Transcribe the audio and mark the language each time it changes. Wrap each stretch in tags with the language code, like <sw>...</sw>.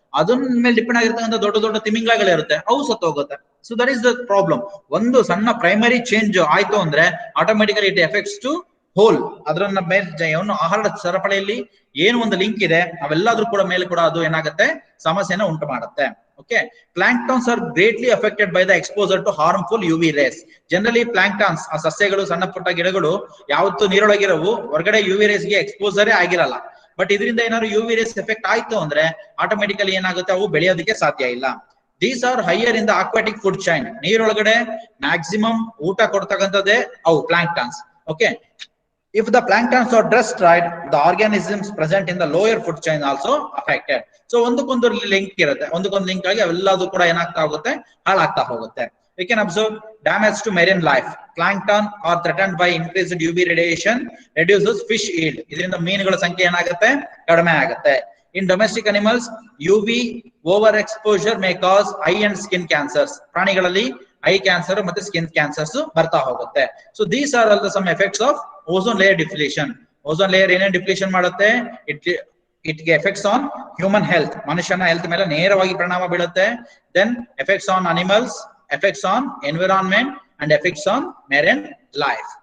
<kn>ಅದನ್ನ ಮೇಲೆ ಡಿಪೆಂಡ್ ಆಗಿರ್ತಕ್ಕಂಥ ದೊಡ್ಡ ದೊಡ್ಡ ತಿಮಿಂಗ್ಲಗಳಿರುತ್ತೆ, ಅವು ಸತ್ತು ಹೋಗುತ್ತೆ.</kn> <en>So that is the problem.</en> <kn>ಒಂದು ಸಣ್ಣ ಪ್ರೈಮರಿ ಚೇಂಜ್ ಆಯ್ತು ಅಂದ್ರೆ automatically</kn> <en>It effects to whole.</en> <kn>ಅದರನ್ನ ಮೇಲೆ ಆಹಾರ ಸರಪಳಿಯಲ್ಲಿ ಏನು ಒಂದು ಲಿಂಕ್ ಇದೆ ಅವೆಲ್ಲದ್ರೂ ಕೂಡ ಮೇಲೆ ಕೂಡ ಅದು ಏನಾಗುತ್ತೆ, ಸಮಸ್ಯೆನ ಉಂಟು ಮಾಡುತ್ತೆ.</kn> <en>Okay, planktons are greatly affected by the exposure to harmful UV rays.</en> <kn>Generally planktons, ಆ ಸಸ್ಯಗಳು, ಸಣ್ಣ ಪುಟ್ಟ ಗಿಡಗಳು ಯಾವತ್ತು ನೀರೊಳಗಿರವು, ಹೊರಗಡೆ UV rays ಗೆ ಎಕ್ಸ್ಪೋಸರೇ ಆಗಿರಲ್ಲ. ಬಟ್ ಇದರಿಂದ ಏನಾದ್ರು UV rays ಎಫೆಕ್ಟ್ ಆಯ್ತು ಅಂದ್ರೆ ಆಟೋಮೆಟಿಕಲಿ ಏನಾಗುತ್ತೆ, ಅವು ಬೆಳೆಯೋದಕ್ಕೆ ಸಾಧ್ಯ ಇಲ್ಲ.</kn> <en>These are higher in the aquatic food chain.</en> <kn>ನೀರೊಳಗಡೆ maximum ಊಟ ಕೊಡ್ತಕ್ಕಂಥದ್ದೇ ಅವು plankton.</kn> <en>Okay, if the planktons are destroyed, the organisms present in the lower food chain also affected.</en> <kn>So ಒಂದಕ್ಕೊಂದು ಲಿಂಕ್ ಇರುತ್ತೆ, ಒಂದಕ್ಕೊಂದು ಲಿಂಕ್ ಆಗಿ ಅವೆಲ್ಲದೂ ಕೂಡ ಏನಾಗ್ತಾ ಹೋಗುತ್ತೆ, ಹಾಳಾಗ್ತಾ ಹೋಗುತ್ತೆ.</kn> <en>We can observe damage to marine life. Plankton are threatened by increased UV radiation, reduces fish yield.</en> <kn>ಇದರಿಂದ ಮೀನುಗಳ ಸಂಖ್ಯೆ ಏನಾಗುತ್ತೆ, ಕಡಿಮೆ ಆಗುತ್ತೆ.</kn> <en>In domestic animals, UV overexposure may cause eye and skin cancers.</en> <kn>ಪ್ರಾಣಿಗಳಲ್ಲಿ ಐ ಕ್ಯಾನ್ಸರ್ ಮತ್ತೆ ಸ್ಕಿನ್ ಕ್ಯಾನ್ಸರ್ಸ್ ಬರ್ತಾ ಹೋಗುತ್ತೆ.</kn> <en>So these are all the some effects of ozone layer deflation.</en> <kn>Ozone layer ಏನೇನು ಡಿಫ್ಲೇಷನ್ ಮಾಡುತ್ತೆ,</kn> <en>it effects on human health,</en> <kn>ಮನುಷ್ಯನ health ಮೇಲೆ ನೇರವಾಗಿ ಪರಿಣಾಮ ಬೀಳುತ್ತೆ.</kn> <en>Then effects on animals, effects on environment and effects on marine life.</en>